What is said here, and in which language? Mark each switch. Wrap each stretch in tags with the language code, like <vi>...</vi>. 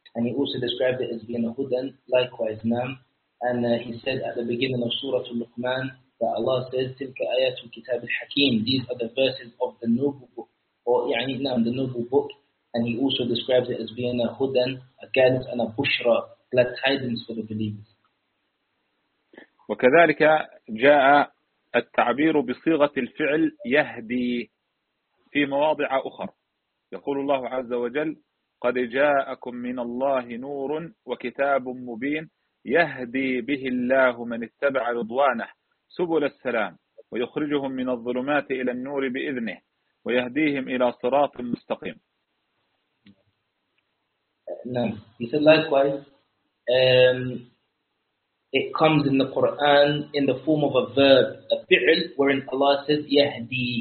<en>And he also described it as being a hudan, likewise, naam. And he said at the beginning of Surah Al-Luqman that Allah says, tilka ayatu kitab al-hakim, these are the verses of the noble book, or يعني, naam, the noble book. And he also describes it as being a hudan, a guidance, and a bushra, glad tidings for the believers.</en> <ar>وكذلك جاء التعبير بصيغة الفعل يهدي في مواضع أخرى. يقول الله عز وجل قد جاءكم من الله نور وكتاب مبين يهدي به الله من اتبع رضوانه سبل السلام ويخرجهم من الظلمات إلى النور بإذنه ويهديهم إلى صراط مستقيم.</ar> <en>Now, he said likewise, it comes in the Quran in the form of a verb, a fi'l, wherein Allah says, Yahdi.</en>